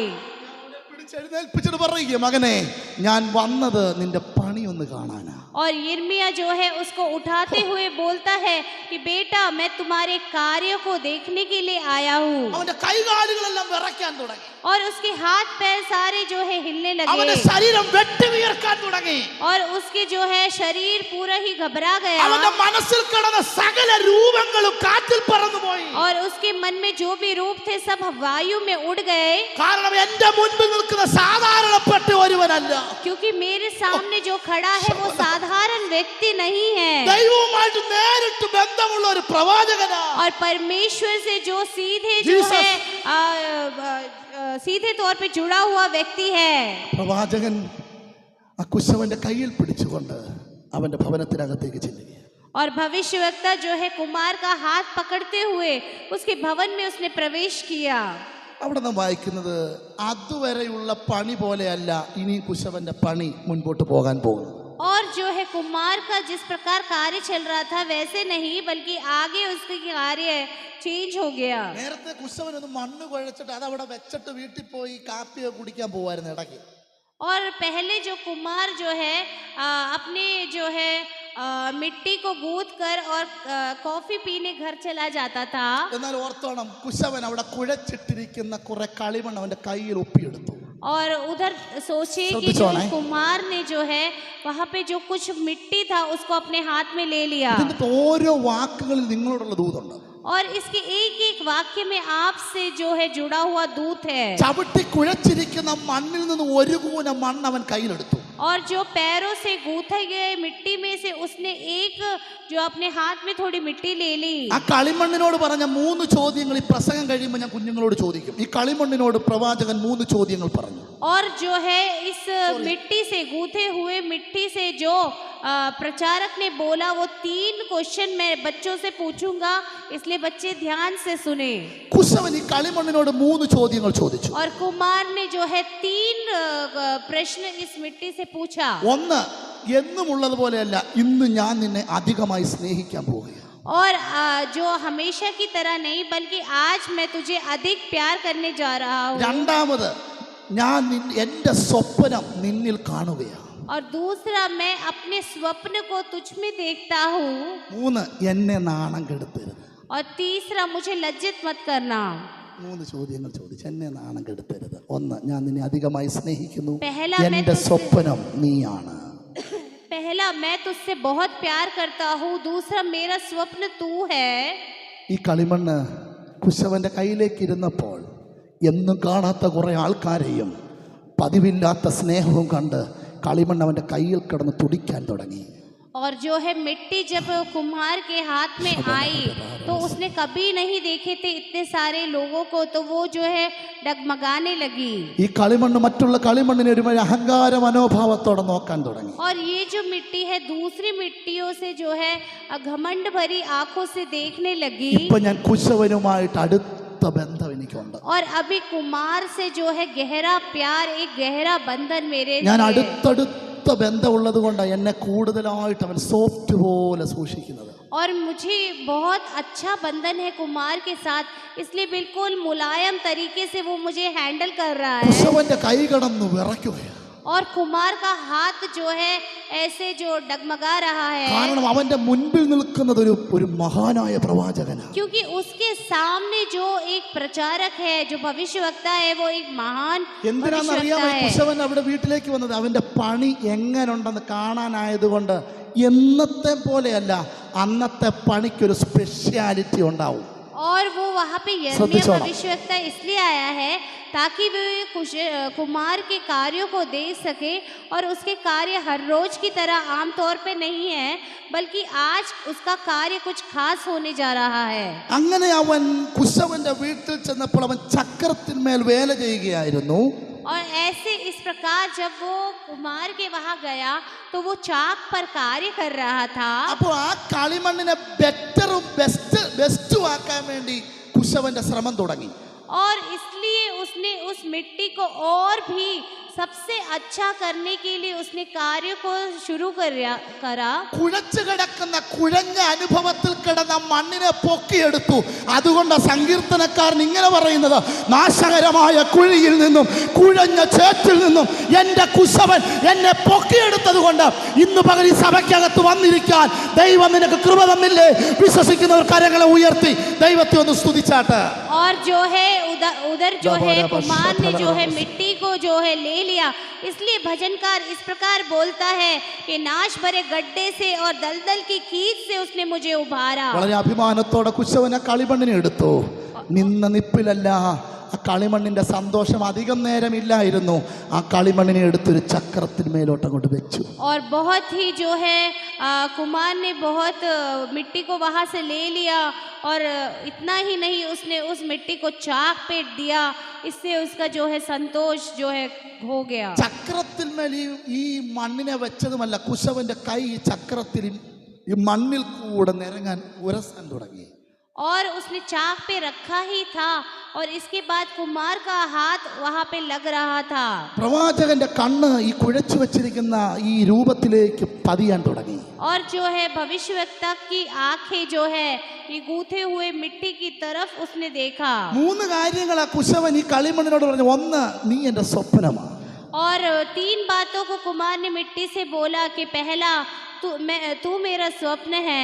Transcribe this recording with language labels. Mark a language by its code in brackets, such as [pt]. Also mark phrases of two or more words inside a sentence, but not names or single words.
[ml] പിടിച്ചെഴുന്നേൽപ്പിച്ചിട്ട് പറയുക, മകനെ ഞാൻ വന്നത് നിന്റെ പണി ഒന്ന് കാണാനാ. [hi] और यिर्मयाह जो है उसको उठाते हुए बोलता है कि बेटा मैं तुम्हारे कार्यों को देखने के लिए आया हूँ। [ml] അവന്റെ കൈകാലുകളെല്ലാം വിറയ്ക്കാൻ തുടങ്ങി. [hi] और उसके हाथ पैर सारे जो है हिलने [ml] അവന്റെ [hi] लगे, [ml] ശരീരം വെട്ടിവീർക്കാൻ തുടങ്ങി. [hi] और उसके जो है शरीर पूरा ही घबरा गया, [ml] അവന്റെ മനസ്സിൽ കിടന്ന സകല രൂപങ്ങളും കാറ്റിൽ പറന്നുപോയി. [hi] और उसके मन में जो भी रूप थे सब वायु में उड़ गए, [ml] കാരണം എന്റെ മുൻപിൽ നിൽക്കുന്ന സാധാരണപ്പെട്ട ഒരുവനല്ല. [hi] क्योंकि मेरे सामने जो खड़ा है वो साधारण व्यक्ति नहीं है, [ml] ദൈവവുമായിട്ട് നേരിട്ട് ബന്ധമുള്ള ഒരു പ്രവാചകനാ. [hi] और परमेश्वर से जो सीधे जो Jesus. है सीधे तौर पे जुड़ा हुआ व्यक्ति है। [ml] പ്രവാചകൻ ആ കുശവന്റെ കയ്യിൽ പിടിച്ചുകൊണ്ട് അവന്റെ ഭവനത്തിനകത്തേക്ക് ചെല്ലുക. [hi] और भविष्यवक्ता जो है कुमार का हाथ पकड़ते हुए उसके भवन में उसने प्रवेश किया। [ml] അവിടെ നാം വായിക്കുന്നത് അതുവരെയുള്ള പണി പോലെയല്ല ഇനി കുശവന്റെ പണി മുൻപോട്ട് പോകാൻ പോകുന്നു. [hi] और जो है कुमार का जिस प्रकार कार्य चल रहा था वैसे नहीं, बल्कि आगे उसके कार्य चेंज हो गया। [ml] നേരത്തെ കുശവൻ ഒന്ന് മണ്ണ് കുഴച്ചിട്ട് അത് അവിടെ വെച്ചിട്ട് വീട്ടിൽ പോയി കാപ്പി കുടിക്കാൻ പോവായിരുന്നു ഇടയ്ക്ക്. [hi] और पहले जो कुमार जो है अपने जो है मिट्टी को गूंथ कर और कॉफी पीने घर चला जाता था। [ml] എന്നാൽ ഓർത്തോണം, കുശവൻ അവിടെ കുഴച്ചിട്ടിരിക്കുന്ന കുറെ കളിമണ്ണ് അവന്റെ കയ്യിൽ ഒപ്പിയെടുത്തു. [hi] और उधर सोचिए कि जो कुमार ने जो है वहाँ पे जो कुछ मिट्टी था उसको अपने हाथ में ले लिया। [ml] ഇതിന്റെ ഓരോ വാക്കുകളിൽ നിങ്ങളോടുള്ള ദൂതുണ്ട്. [hi] और इसके एक एक वाक्य में आपसे जो है जुड़ा हुआ दूत है। [ml] ചവിട്ടി കുഴച്ചിരിക്കുന്ന മണ്ണിൽ നിന്ന് ഒരു കൂന മണ്ണ് അവൻ കയ്യിലെടുത്തു. [hi] और जो पैरों से गूंथे गए मिट्टी में से उसने एक जो अपने हाथ में थोड़ी मिट्टी ले ली। [ml] ആ കളിമണ്ണിനോട് പറഞ്ഞ 3 ചോദ്യങ്ങൾ ഈ പ്രസംഗം കഴിയുമ്പോൾ ഞാൻ കുഞ്ഞുങ്ങളോട് ചോദിക്കും. ഈ കളിമണ്ണിനോട് പ്രവാചകൻ 3 ചോദ്യങ്ങൾ പറഞ്ഞു. [hi] और जो है इस मिट्टी से गूंथे हुए मिट्टी से जो प्रचारक ने बोला वो 3 क्वेश्चन मैं बच्चों से पूछूंगा, इसलिए बच्चे ध्यान से सुने। [ml] കുശവൻ ഈ കളിമണ്ണിനോട് 3 ചോദ്യങ്ങൾ ചോദിച്ചു. [hi] और कुमार ने जो है 3 प्रश्न इस मिट्टी से पूछा। [ml] ഒന്ന്, എന്നുമുള്ളതുപോലെയല്ല, ഇന്ന് ഞാൻ നിന്നെ അധികമായി സ്നേഹിക്കാൻ പോവുകയാണ്. [hi] और जो हमेशा की तरह नहीं, बल्कि आज मैं तुझे अधिक प्यार करने जा रहा हूँ। [ml] രണ്ടാമത്, ഞാൻ എന്റെ സ്വപ്നം നിന്നിൽ കാണുകയാണ്. [hi] और दूसरा, मैं अपने स्वप्न को तुझ में देखता हूँ। 3, [ml] എന്നെ നാണം കെടുത്തരുത്. [hi] और तीसरा, मुझे लज्जित मत करना। [ml] 3 ചോദ്യങ്ങൾ ചോദിച്ചു. എന്നെ നാണം കെടുത്തരുത്. 1, ഞാൻ നിന്നെ അധികമായി സ്നേഹിക്കുന്നു. [hi] पहला, [ml] എന്റെ സ്വപ്നം നീയാണ്. [hi] पहला, मैं तुझसे बहुत प्यार करता हूँ। दूसरा, मेरा स्वप्न तू है। [ml] ഈ കളിമണ്ണ് കുശവന്റെ കയ്യിലേക്ക് ഇരുന്നപ്പോൾ എന്നും കാണാത്ത കുറെ ആൾക്കാരെയും പതിവില്ലാത്ത സ്നേഹവും കണ്ട് കളിമണ്ണ് അവന്റെ കയ്യിൽ കിടന്ന് തുടിക്കാൻ തുടങ്ങി. [hi] और जो है मिट्टी जब कुम्हार के हाथ में आई तो उसने कभी नहीं देखे थे इतने सारे लोगों को, तो वो जो है डगमगाने लगी. [ml] ഈ കളിമണ്ണ് മറ്റുള്ള കളിമണ്ണിനെ ഒരു അഹങ്കാര മനോഭാവത്തോടെ നോക്കാൻ തുടങ്ങി. [hi] और ये जो मिट्टी है दूसरी मिट्टियों से जो है घमंड भरी आंखों से देखने लगी. [ml] ഇപ്പൊ ഞാൻ കുശവനുമായിട്ട് അടുത്ത ബന്ധം എനിക്കുണ്ട്. [hi] और अभी कुमार से जो है गहरा प्यार, एक गहरा बंधन मेरे [ml] ഞാൻ [hi] से। [ml] അടുത്തടുത്ത ബന്ധമുള്ളത് കൊണ്ടാണ് എന്നെ കൂടുതലായിട്ട് അവൻ സോഫ്റ്റ് പോലെ സൂക്ഷിക്കുന്നത്. [hi] और मुझे बहुत अच्छा बंधन है कुमार के साथ, इसलिए बिल्कुल मुलायम तरीके से वो मुझे हैंडल कर रहा है. [ml] കുശവന്റെ കൈ കടന്നു വിറയ്ക്കുകയാണ്. [hi] और कुमार का हाथ जो है ऐसे जो डगमगा रहा है, [ml] കാരണം അവന്റെ മുൻപിൽ നിൽക്കുന്നത് ഒരു മഹാനായ പ്രവാചകനാണ്. [hi] क्योंकि उसके सामने जो एक प्रचारक है, जो भविष्यवक्ता है, वो एक महान [ml] എന്തിനാണെന്നറിയാമോ [hi] भविष्यवक्ता है। [ml] കുശവൻ അവിടെ വീട്ടിലേക്ക് വന്നത്? അവന്റെ പണി എങ്ങനെയുണ്ടെന്ന് കാണാനായതുകൊണ്ട്. എന്നത്തെ പോലെയല്ല, അന്നത്തെ പണിക്കൊരു സ്പെഷ്യാലിറ്റി ഉണ്ടാവും. [hi] और वो वहाँ पे यिर्मयाह भविष्यवक्ता इसलिए आया है ताकि वे कुमार के कार्यों को देख सके, और उसके कार्य हर रोज की तरह आमतौर पे नहीं है, बल्कि आज उसका कार्य कुछ खास होने जा रहा है। [ml] അങ്ങനെ അവൻ കുശവന്റെ വീട്ടിൽ ചെന്നപ്പോൾ അവൻ ചക്രത്തിന്മേൽ വേല ചെയ്യുകയായിരുന്നു. [hi] और ऐसे इस प्रकार जब वो कुमार के वहाँ गया तो वो चाक पर कार्य कर रहा था। [ml] അപ്പോൾ ആ കളിമണ്ണിനെ ബെസ്റ്റും ആക്കാൻ വേണ്ടി കുശവന്റെ ശ്രമം തുടങ്ങി. [hi] और इसलिए उसने उस मिट्टी को और भी सबसे अच्छा करने के लिए उसने कार्य को शुरू करा। [ml] കുഴച്ചു കിടക്കുന്ന കുഴഞ്ഞ അനുഭവത്തിൽ കിടന്ന മണ്ണിനെ പൊക്കിയെടുത്തു. അതുകൊണ്ട് സങ്കീർത്തനക്കാരൻ ഇങ്ങനെ പറയുന്നത്, നാശകരമായ കുഴിയിൽ നിന്നും കുഴഞ്ഞ ചേറ്റിൽ നിന്നും എൻ്റെ കുശവൻ എന്നെ പൊക്കിയെടുത്തത് കൊണ്ട് ഇന്ന് പകൽ ഈ സഭയ്ക്കകത്ത് വന്നിരിക്കാൻ ദൈവം നിനക്ക് കൃപ തന്നില്ലേ? വിശ്വസിക്കുന്നവർ കരങ്ങളെ ഉയർത്തി ദൈവത്തെ ഒന്ന് സ്തുതിച്ചാട്ട്. [hi] और जो है उधर जो है कुमार ने जो है मिट्टी को जो है ले लिया। इसलिए भजनकार इस प्रकार बोलता है कि नाश भरे गड्ढे से और दलदल की कीच से उसने मुझे उभारा। [ml] വളരെ അഭിമാനത്തോടെ കുശവൻ ആ കളിമണ്ണിനെ എടുത്തു. നിന്ന നിപ്പിലല്ല, ആ കളിമണ്ണിന്റെ സന്തോഷം അധികം നേരമില്ലായിരുന്നു. ആ കളിമണ്ണിനെ എടുത്തൊരു ചക്രത്തിന്മേലോട്ട് അങ്ങോട്ട് വെച്ചു. [hi] और बहुत ही जो है कुमार ने बहुत मिट्टी को वहाँ से ले लिया, और इतना ही नहीं, उसने उस मिट्टी को चाक पे दिया। इससे उसका जो है संतोष जो है हो गया। [ml] ചക്രത്തിന്മേൽ ഈ മണ്ണിനെ വെച്ചതുമല്ല, കുശവന്റെ കൈ ഈ ചക്രത്തിൽ ഈ മണ്ണിൽ കൂടെ നിരങ്ങാൻ ഉരസാൻ തുടങ്ങി. [hi] और उसने चाक पे रखा ही था, और इसके बाद कुमार का हाथ वहाँ पे लग रहा था। [ml] പ്രവാചകന്റെ കണ്ണ് ഈ കുഴച്ചു വെച്ചിരിക്കുന്ന ഈ രൂപത്തിലേക്ക് പതിയാൻ തുടങ്ങി. [hi] और जो है भविष्यवक्ता की आंखें जो है ये गूथे हुए मिट्टी की तरफ उसने देखा। [ml] 3 കാര്യങ്ങൾ ആ കുശവൻ ഈ കളിമണ്ണിനോട് പറഞ്ഞു. ഒന്ന്, നീ എൻ്റെ സ്വപ്നമാണ്. [hi] और 3 बातों को कुमार ने मिट्टी से बोला कि पहला, तू मेरा स्वप्न है।